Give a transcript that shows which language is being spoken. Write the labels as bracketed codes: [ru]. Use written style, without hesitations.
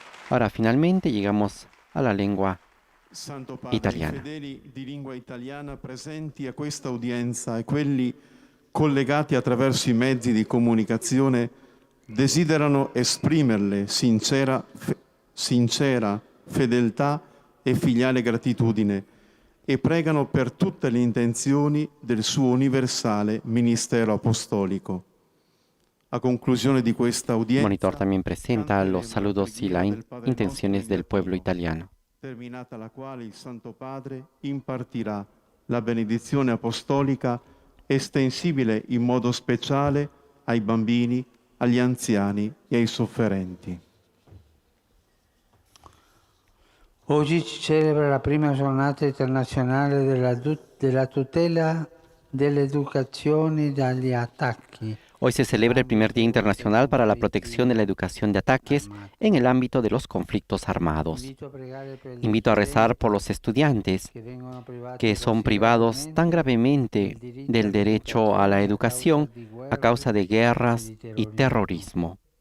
[es] Ahora finalmente llegamos a la lengua [it] Santo Padre, [es] italiana. [it] I fedeli di lingua italiana presenti a questa udienza e quelli collegati attraverso i mezzi di comunicazione desiderano esprimerle sincera fedeltà e filiale gratitudine e pregano per tutte le intenzioni del suo universale ministero apostolico. A conclusione di questa udienza, [es] Monitor también presenta los saludos y las intenciones del pueblo italiano. [it] terminata la quale il Santo Padre impartirà la benedizione apostolica estensibile in modo speciale ai bambini, agli anziani e ai sofferenti. Oggi si celebra la prima giornata internazionale della tutela dell'educazione dagli attacchi. [es] Hoy se celebra el primer Día Internacional para la Protección de la Educación de Ataques en el ámbito de los conflictos armados. Invito a rezar por los estudiantes que son privados tan gravemente del derecho a la educación a causa de guerras y terrorismo.